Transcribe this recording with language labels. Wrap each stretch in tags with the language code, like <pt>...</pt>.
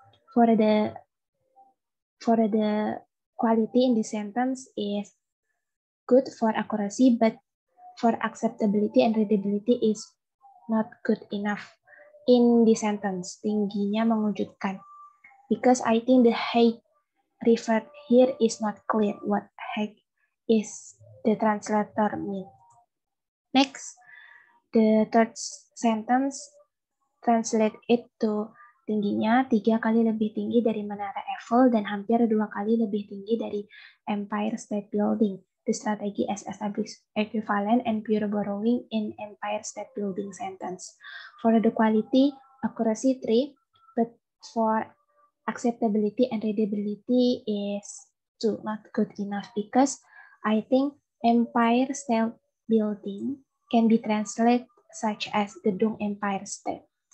<en>For the quality in this sentence is good for accuracy, but for acceptability and readability is not good enough. In this sentence,</en> <id>tingginya mengejutkan.</id> <en>Because I think the height referred here is not clear what height is the translator mean. Next, the third sentence translate it to</en> <id>tingginya 3 kali lebih tinggi dari Menara Eiffel dan hampir 2 kali lebih tinggi dari Empire State Building.</id> <en>The strategy is establish equivalent and pure borrowing in Empire State Building sentence. For the quality, accuracy 3, but for acceptability and readability is 2, not good enough, because I think Empire State Building can be translated such as Gedung Empire State.</en>